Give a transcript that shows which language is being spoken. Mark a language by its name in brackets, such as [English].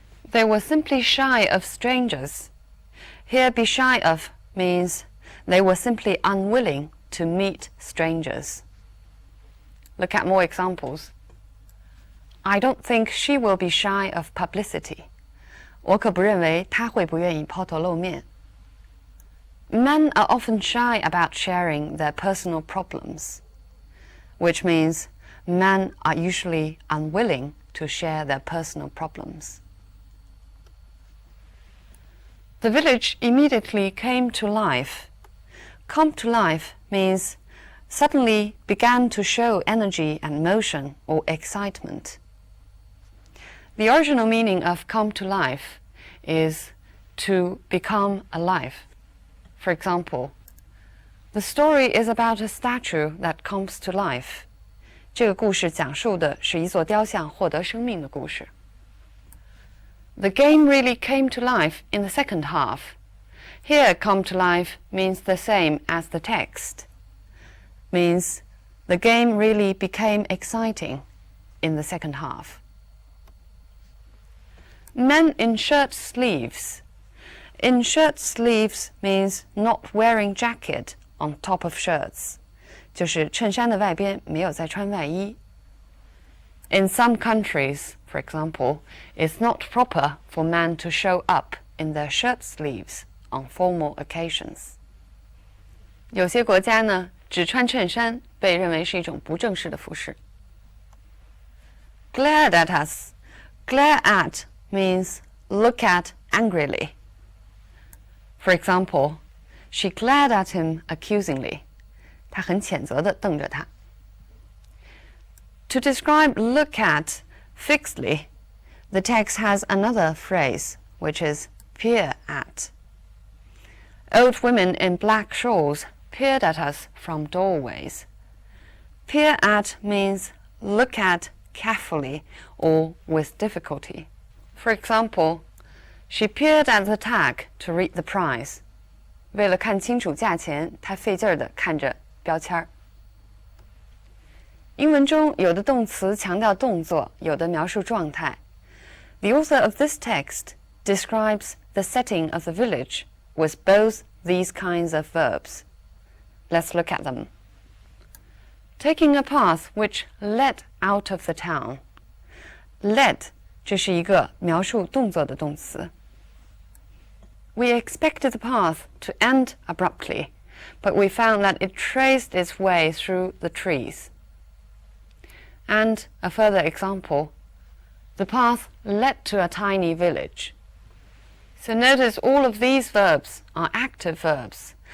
[English] They were simply shy of strangers. Here, be shy of means they were simply unwilling to meet strangers. Look at more examples. I don't think she will be shy of publicity. [Chinese] 我可不认为她会不愿意抛头露面. [English] Men are often shy about sharing their personal problems, which means men are usually unwilling to share their personal problems. The village immediately came to life. Come to life means suddenly began to show energy and motion or excitement. The original meaning of come to life is to become alive. For example, the story is about a statue that comes to life. [Chinese] 这个故事讲述的是一座雕像获得生命的故事. [English] The game really came to life in the second half. Here, come to life means the same as the text. Means the game really became exciting. in the second half. Men in shirt sleeves. In shirt sleeves means not wearing jacket on top of shirts. [Chinese] 就是衬衫的外边没有再穿外衣。 [English] In some countries, for example, it's not proper for men to show up in their shirt sleeves on formal occasions. [Chinese] 有些国家呢，只穿衬衫被认为是一种不正式的服饰。 [English] Glared at us. Glare at means look at angrily. For example, she glared at him accusingly. [Chinese] 她很谴责地瞪着他。 [English] To describe look at fixedly, the text has another phrase, which is peer at. Old women in black shawls peered at us from doorways. Peer at means look at carefully or with difficulty. For example, she peered at the tag to read the price. [Chinese] 为了看清楚价钱，她费劲儿地看着标签儿。英文中有的动词强调动作，有的描述状态。 [English] The author of this text describes the setting of the village with both these kinds of verbs. Let's look at them. Taking a path which led out of the town. [Chinese] Led 这是一个描述动作的动词。 [English] We expected the path to end abruptly, but we found that it traced its way through the trees. And a further example, the path led to a tiny village. So notice all of these verbs are active verbs.